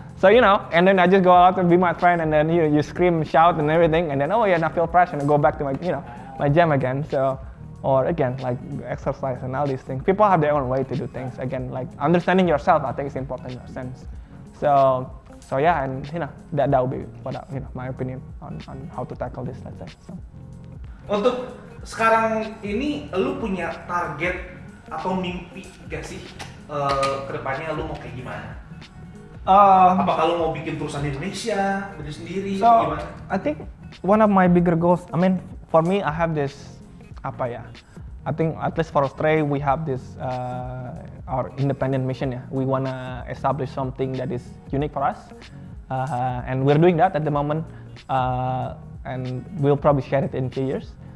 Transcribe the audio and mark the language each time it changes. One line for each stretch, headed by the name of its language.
English: So and then I just go out and be my friend, and then you scream, shout, and everything, and then and I feel fresh, and I go back to my my jam again. So, or again like exercise and all these things. People have their own way to do things. Again, like understanding yourself, I think is important in a sense. So yeah, and that would be what my opinion on how to tackle this, let's say. So.
Indonesian: Untuk sekarang ini, lu punya target atau mimpi gak sih kedepannya lu mau kayak gimana? Apakah lu mau bikin perusahaan di Indonesia, berdiri sendiri, gimana?
English: I think one of my bigger goals, I mean, for me, I have this, I think at least for Stray, we have this, our independent mission, We wanna establish something that is unique for us, and we're doing that at the moment, and we'll probably share it in a few years.